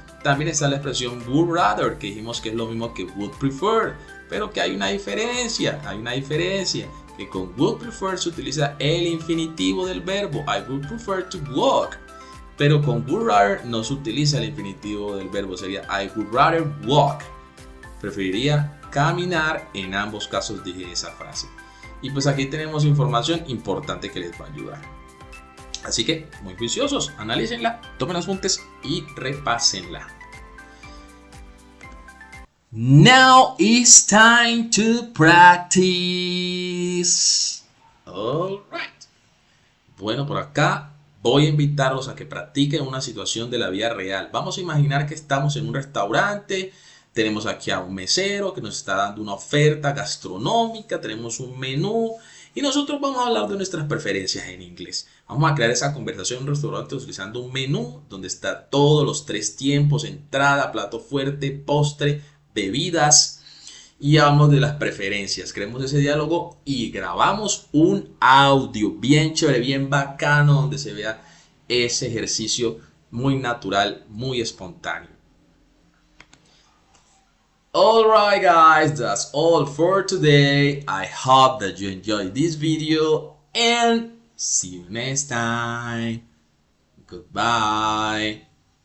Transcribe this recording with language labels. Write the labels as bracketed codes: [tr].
[es] También está la expresión would rather, que dijimos que es lo mismo que would prefer, pero que hay una diferencia, que con would prefer se utiliza el infinitivo del verbo, [en] I would prefer to walk, [es] pero con would rather no se utiliza el infinitivo del verbo, sería [en] I would rather walk. [es] Preferiría caminar. En ambos casos dije esa frase. Y pues aquí tenemos información importante que les va a ayudar. Así que muy juiciosos, analícenla, tomen apuntes y repásenla. [en] Now it's time to practice. All right. [es] Bueno, por acá voy a invitarlos a que practiquen una situación de la vida real. Vamos a imaginar que estamos en un restaurante. Tenemos aquí a un mesero que nos está dando una oferta gastronómica, tenemos un menú y nosotros vamos a hablar de nuestras preferencias en inglés. Vamos a crear esa conversación en un restaurante utilizando un menú donde está todos los 3 tiempos, entrada, plato fuerte, postre, bebidas, y hablamos de las preferencias. Creemos ese diálogo y grabamos un audio bien chévere, bien bacano, donde se vea ese ejercicio muy natural, muy espontáneo. [en] Alright guys, that's all for today. I hope that you enjoyed this video and see you next time. Goodbye.